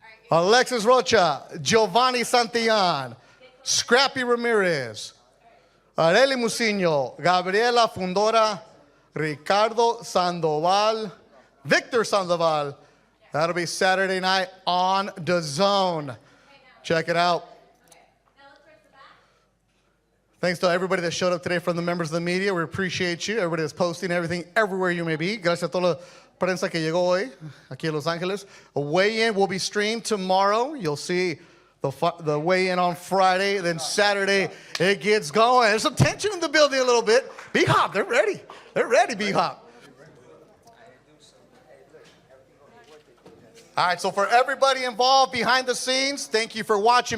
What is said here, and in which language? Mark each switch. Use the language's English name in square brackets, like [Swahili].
[English] Alexis Rocha, Giovanni Santillan, Scrappy Ramirez, Arely Musigno, Gabriela Fundora, Ricardo Sandoval, Victor Sandoval, That'll be Saturday night on DAZN. Check it out. Thanks to everybody that showed up today from the members of the media. We appreciate you. Everybody that's posting everything everywhere you may be. [Spanish] Gracias a toda la prensa que llegó hoy aquí en Los Angeles. [English] A weigh-in will be streamed tomorrow. You'll see the weigh-in on Friday. Then Saturday, it gets going. There's some tension in the building a little bit. B-Hop, they're ready. They're ready, B-Hop. All right, so for everybody involved behind the scenes, thank you for watching.